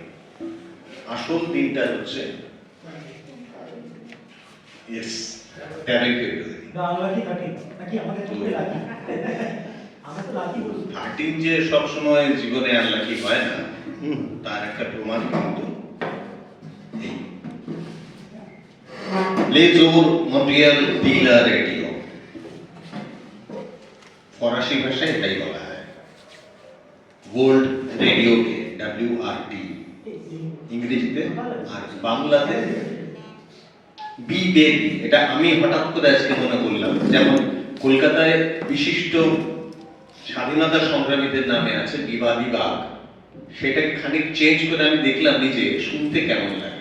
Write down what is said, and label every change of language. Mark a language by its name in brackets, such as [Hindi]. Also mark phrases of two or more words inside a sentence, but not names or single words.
[Bangla] আসল দিনটা হচ্ছে 13ই ফেব্রুয়ারি। 13 যে সবসময় জীবনে আনলাকি হয় না, তার একটা প্রমাণ কিন্তু [French] Les jours mondial de la radio, [Bangla] ফরাসি ভাষায় এটাই বলা হয় [English] World Radio Day, [Bangla] WRD ইংরেজিতে, আর বাংলাতে বি-ডে। এটা আমি হঠাৎ করে আজকে মনে করলাম, যেমন কলকাতায় বিশিষ্ট স্বাধীনতা সংগ্রামীদের নামে আছে বিবাদী বাগ, সেটাকে খানিক চেঞ্জ করে আমি দেখলাম নিজে শুনতে কেমন লাগে।